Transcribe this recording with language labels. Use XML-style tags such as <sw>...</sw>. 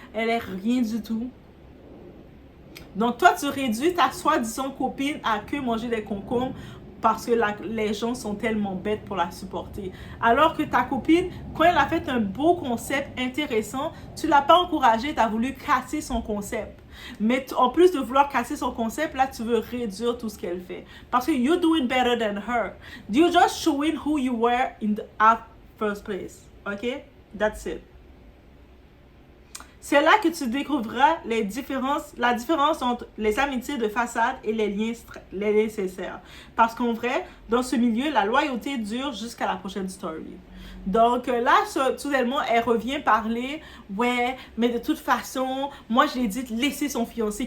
<fr>Elle est rien du tout. Donc toi, tu réduis ta soi-disant copine à que manger des concombres parce que les gens sont tellement bêtes pour la supporter. Alors que ta copine, quand elle a fait un beau concept intéressant, tu ne l'as pas encouragée, tu as voulu casser son concept. Mais en plus de vouloir casser son concept, là, tu veux réduire tout ce qu'elle fait. Parce que</fr> <en>you're doing better than her. You're just showing who you were in the first place. OK? That's it.</en> <fr>C'est là que tu découvriras la différence entre les amitiés de façade et les liens nécessaires. Parce qu'en vrai, dans ce milieu, la loyauté dure jusqu'à la prochaine story. Donc là, soudainement, elle revient parler, ouais, mais de toute façon, moi je l'ai dit de laisser son fiancé.</fr>